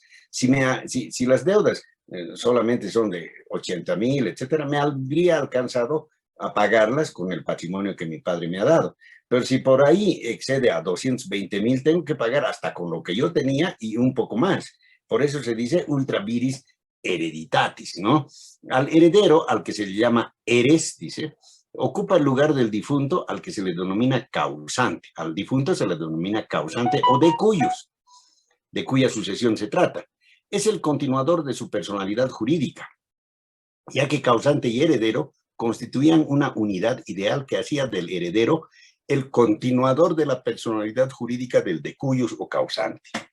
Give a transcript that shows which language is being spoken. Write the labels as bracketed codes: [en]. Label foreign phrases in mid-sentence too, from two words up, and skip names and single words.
[es] Si las deudas solamente son de 80.000, etcétera, me habría alcanzado a pagarlas con el patrimonio que mi padre me ha dado. Pero si por ahí excede a 220.000, tengo que pagar hasta con lo que yo tenía y un poco más. Por eso se dice [la] ultra viris hereditatis, [es] ¿no? Al heredero, al que se le llama eres, dice, ocupa el lugar del difunto al que se le denomina causante. Al difunto se le denomina causante o de cuya sucesión se trata. Es el continuador de su personalidad jurídica, ya que causante y heredero constituían una unidad ideal que hacía del heredero el continuador de la personalidad jurídica del decuyus o causante.